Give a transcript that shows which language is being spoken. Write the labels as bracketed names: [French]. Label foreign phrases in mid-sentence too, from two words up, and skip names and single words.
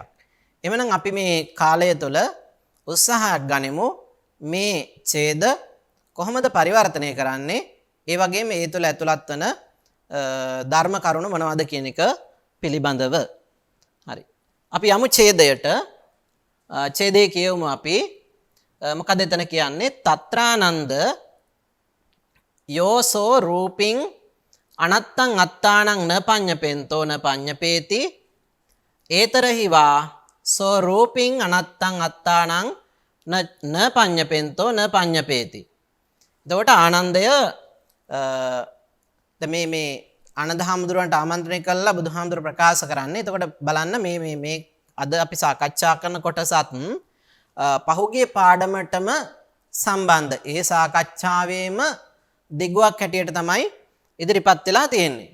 [Sinhala] එhmenan අපි මේ කාලය තුළ උත්සාහයක් ගනිමු මේ ඡේද කොහොමද පරිවර්තනය කරන්නේ, ඒ වගේම ඒ තුළ ඇතුළත් වන ධර්ම කරුණු මොනවද කියන එක පිළිබඳව. හරි. අපි යමු ඡේදයට. ඡේදයේ කියවමු අපි. මොකද එතන කියන්නේ? [Pali] తත්‍රානන්ද යෝසෝ රූපින් අනත්තං අත්තානං න පඤ්ඤපෙන්තෝ න පඤ්ඤපේති ඒතරහිවා සෝ රූපින් අනත්තං අත්තානං න පඤ්ඤපෙන්තෝ න පඤ්ඤපේති. [Sinhala] එතකොට ආනන්දය මේ ආනන්ද හාමුදුරුවන්ට ආමන්ත්‍රණය කළා බුදුහාමුදුරුවෝ ප්‍රකාශ කරන්නේ. එතකොට බලන්න මේ අද අපි සාකච්ඡා කරන කොටසත් පහුගිය පාඩමටම සම්බන්ධ. ඒ සාකච්ඡාවේම දිගුවක් හැටියට තමයි ඉදිරිපත් වෙලා තියෙන්නේ.